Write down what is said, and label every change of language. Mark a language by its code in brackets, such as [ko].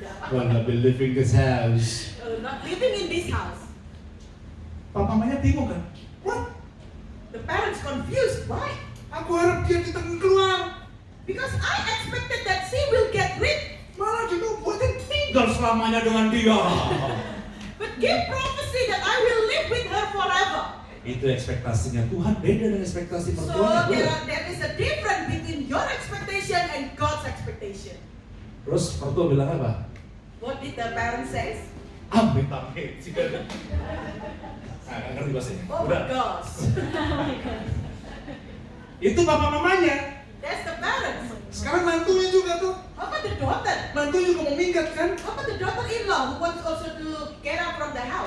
[en] Will not be living this house. Not living in this house. [id] Papa mamanya bingung kan? [en] What? The parents confused. Why? [id] Aku harap dia kita keluar. [en] Because I expected that she will get rid. [id] Malah dibuatin tinggal selamanya dengan dia. [en] But give prophecy that I will live with her forever. [id] Itu ekspektasinya Tuhan beda dengan ekspektasi [en] So [id] mertuanya. [en] there is a difference between your expectation and God's expectation. [id] Terus mertua bilang apa? [en] What did the parents say? [id] Amit amit. Nggak ngerti bahasanya. [en] Oh my gosh. [id] Itu papa mamanya. [en] That's the parents. [id] Sekarang mantunya juga tuh. [en] How about the daughter? [id] Mantu juga mau minggat kan? [en] How about the daughter-in-law who wants also to get out from the house?